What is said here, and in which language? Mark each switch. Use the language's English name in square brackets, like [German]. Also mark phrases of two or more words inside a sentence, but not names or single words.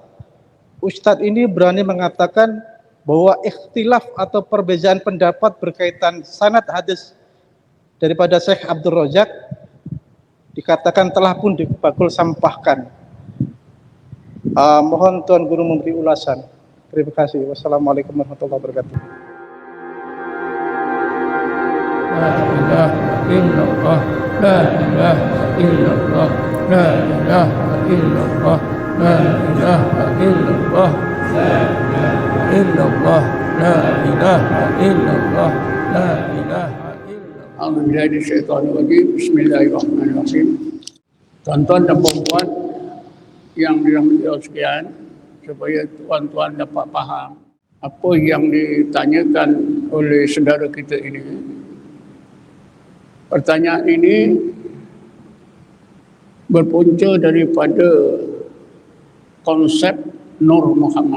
[Malay] Ustadz ini berani mengatakan bahwa ikhtilaf atau perbezaan pendapat berkaitan sanad hadis daripada Syekh Abdul Razak dikatakan telah pun dibakul sampahkan. Mohon Tuan Guru memberi ulasan. Terima kasih. [Arabic] والسلام عليكم ورحمة الله وبركاته. لا إله إلا الله، لا إله إلا الله، لا إله إلا الله، لا إله إلا الله، لا إله إلا الله، لا إله إلا الله، لا إله إلا الله. أعوذ بالله بسم الله الرحمن الرحيم. [Malay] Tuan-tuan dan puan-puan yang dirahmati Allah sekalian, supaya tuan-tuan dapat faham apa yang ditanyakan oleh saudara kita ini. Pertanyaan ini berpunca daripada konsep Nur Muhammad.